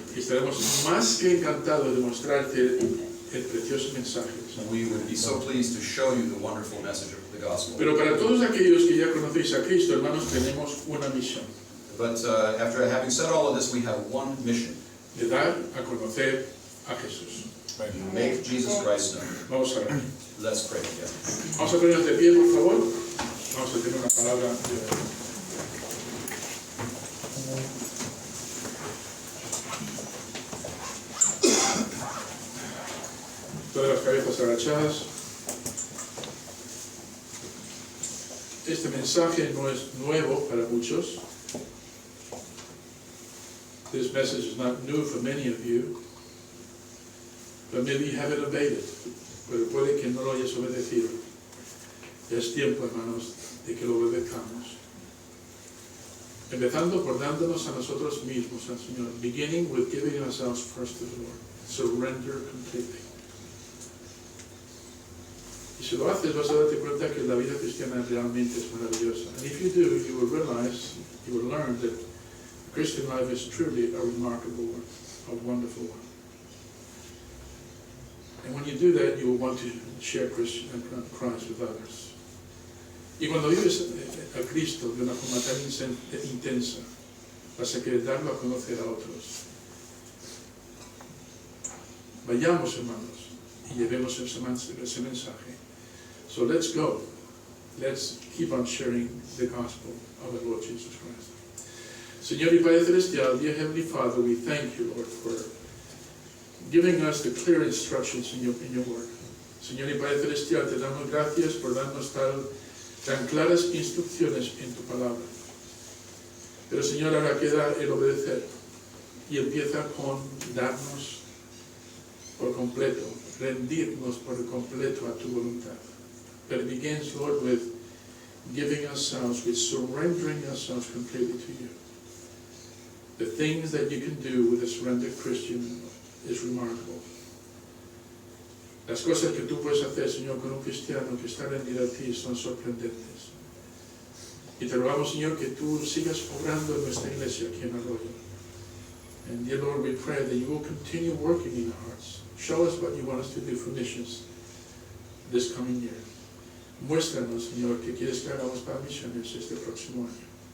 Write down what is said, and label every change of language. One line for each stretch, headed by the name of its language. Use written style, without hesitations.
Spanish: Y estaremos más que encantados de mostrarte el precioso mensaje.
English: We would be so pleased to show you the wonderful message of the gospel.
Spanish: Pero para todos aquellos que ya conocéis a Cristo, hermanos, tenemos una misión:
English: But after having said all of this, we have one mission:
Spanish: de dar a conocer a Jesús.
English: make Jesus Christ known.
Spanish: Vamos a ver.
English: Let's pray together.
Spanish: Vamos a ponernos de pie, por favor. Vamos a tener una palabra de oración. Todas las cabezas agachadas. Este mensaje no es nuevo para muchos.
English: This message is not new for many of you, but maybe you haven't obeyed it.
Spanish: Pero puede que no lo hayas obedecido. Ya es tiempo, hermanos, de que lo obedezcamos. Empezando por dándonos a nosotros mismos al Señor.
English: Beginning with giving ourselves first to the Lord. Surrender completely.
Spanish: Y si lo haces, vas a darte cuenta que la vida cristiana realmente es maravillosa.
English: And if you do, you will realize, you will learn that the Christian life is truly a remarkable one, a wonderful one. And when you do that, you will want to share Christ with others.
Spanish: Y cuando vives a Cristo de una forma tan intensa, vas a querer darlo a conocer a otros. Vayamos, hermanos, y llevemos ese mensaje.
English: So let's go. Let's keep on sharing the gospel of the Lord Jesus Christ.
Spanish: Señor y Padre Celestial,
English: dear Heavenly Father, we thank you, Lord, for giving us the clear instructions in your word.
Spanish: Señor y Padre Celestial, te damos gracias por darnos tan claras instrucciones en tu palabra. Pero Señor, ahora queda el obedecer y empieza con darnos por completo, rendirnos por completo a tu voluntad.
English: But it begins, Lord, with giving ourselves, with surrendering ourselves completely to you. The things that you can do with a surrendered Christian is remarkable.
Spanish: Las cosas que tú puedes hacer, Señor, con un cristiano que está rendido a ti son sorprendentes. Y te rogamos, Señor, que tú sigas obrando en nuestra iglesia aquí en Arroyo.
English: And dear Lord, we pray that you will continue working in our hearts. Show us what you want us to do for missions this coming year.
Spanish: Muéstranos, Señor, que quieres que hagamos para misiones este próximo año.